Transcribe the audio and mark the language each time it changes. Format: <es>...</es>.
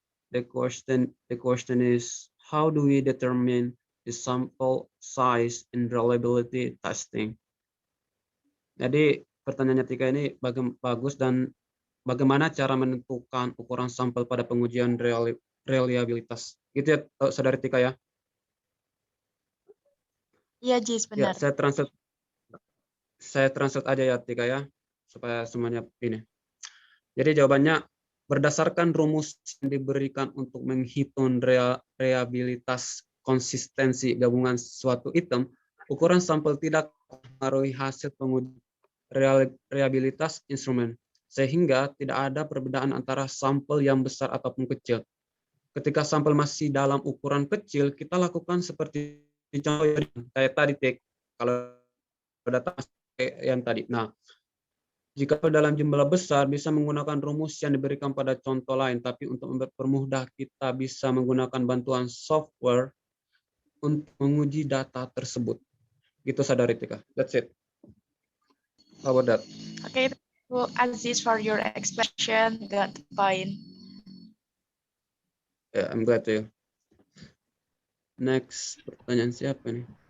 <en>The question is, how do we determine the sample size in reliability testing?</en> <id>Jadi pertanyaannya Tika ini bagus, dan bagaimana cara menentukan ukuran sampel pada pengujian reliabilitas? Gitu ya, saudari Tika ya? Iya, Jis, Ya, benar. saya translate aja ya Tika ya, supaya semuanya ini. Jadi jawabannya, berdasarkan rumus yang diberikan untuk menghitung reliabilitas konsistensi gabungan suatu item, ukuran sampel tidak mempengaruhi hasil pengujian reliabilitas instrumen, sehingga tidak ada perbedaan antara sampel yang besar ataupun kecil. Ketika sampel masih dalam ukuran kecil, kita lakukan seperti contoh kayak tadi, kalau data yang tadi. Nah, jika dalam jumlah besar bisa menggunakan rumus yang diberikan pada contoh lain, tapi untuk mempermudah kita bisa menggunakan bantuan software untuk menguji data tersebut. Gitu saudari Tika.</id> <en>That's it. How about that? Okay, thank you, Aziz, for your explanation. Got the point. Yeah, I'm glad to. Next,</en> <id>pertanyaan siapa nih?</id>